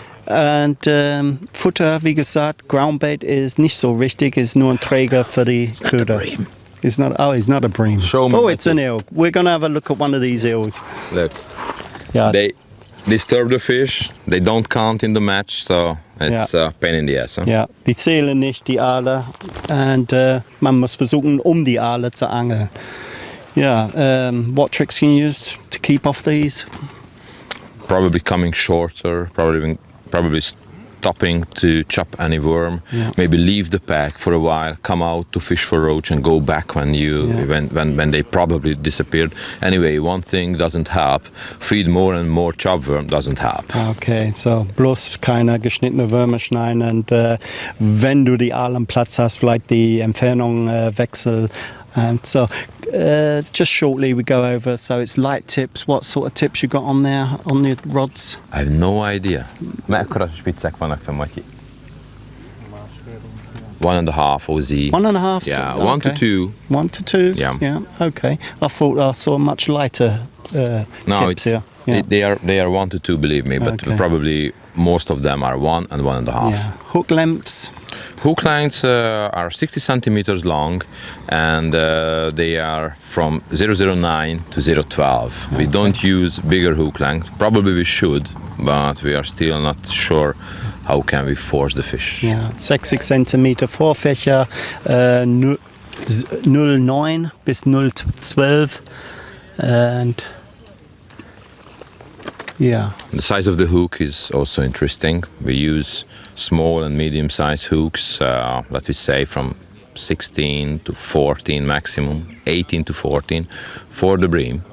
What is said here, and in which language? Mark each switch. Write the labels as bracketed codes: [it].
[de] Und Futter, wie gesagt, Groundbait ist nicht so wichtig, ist nur ein Träger für die Köder. [en] It's not a bream. Show me it's an eel. We're going to have a look at one of these eels. Look. Yeah. They disturb the fish, they don't count in the match, so it's a pain in the ass. Huh? [de] Ja, die zählen nicht, die Aale. Und man muss versuchen, die Aale zu angeln. [en] What tricks can you use to keep off these? probably coming shorter, probably stopping to chop any worm, maybe leave the pack for a while, come out to fish for roach and go back when they probably disappeared. Anyway, one thing doesn't help. Feed more and more chopworm doesn't help. [de] Okay, so bloß keine geschnittene Würmer schneiden und wenn du die Aal am Platz hast, vielleicht die Entfernung wechseln. [en] And so, just shortly we go over, so it's light tips. What sort of tips you got on there, on the rods? I have no idea. [hu] Mekkora spiccek vannak fenn, Matyi? [en] 1.5 OZ. 1.5? Yeah, so, 1 to 2. 1 to 2? Yeah. Okay. I thought I saw much lighter tips here. Yeah. They are 1 to 2, believe me, but probably most of them are 1 and 1.5. Yeah. Hook lengths? Hook lengths are 60 centimeters long, and they are from 009 to 012. We don't use bigger hook length. Probably we should, but we are still not sure how can we force the fish. [de] Ja, 60 Zentimeter Vorfächer, 0,9 bis 0,12 [en] and yeah. The size of the hook is also interesting. We use small and medium-sized hooks, let me say from 16 to 14 maximum, 18 to 14 for the bream.